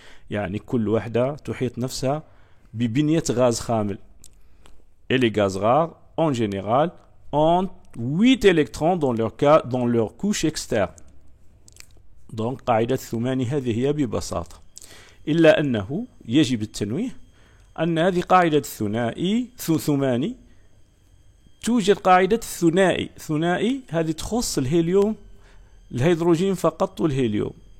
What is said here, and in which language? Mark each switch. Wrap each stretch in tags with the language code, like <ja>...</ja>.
<ar>يعني كل وحدة تحيط نفسها ببنية غاز خامل.</ar> <fr>et les gaz rares en général ont 8 électrons dans leur couche externe.</fr> <ar>donc قاعدة الثماني هذه هي ببساطة، إلا أنه يجب التنويه أن هذه قاعدة ثماني توجد قاعدة ثنائي هذه تخص الهيدروجين فقط والهيليوم.</ar>